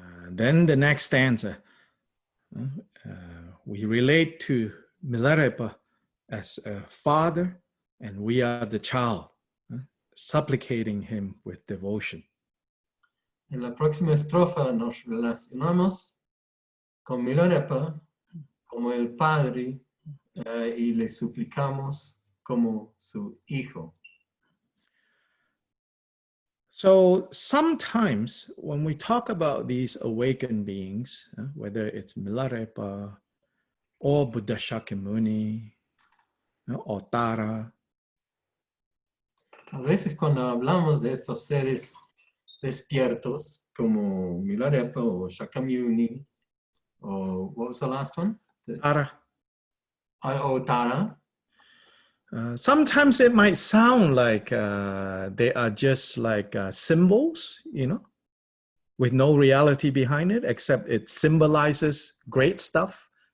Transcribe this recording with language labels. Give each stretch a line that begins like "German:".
English: Then the next stanza, we relate to Milarepa as a father, and we are the child, supplicating him with devotion.
Spanish: En la próxima estrofa nos relacionamos con Milarepa como el padre y le suplicamos como su hijo.
English: So sometimes when we talk about these awakened beings, whether it's Milarepa or Buddha Shakyamuni or Tara,
Spanish: A veces cuando hablamos de estos seres despiertos como Milarepa o Shakyamuni o
English: what was the last one? Tara,
Spanish: O Tara.
English: sometimes it might sound like they are just like symbols, with no reality behind it, except it symbolizes great stuff.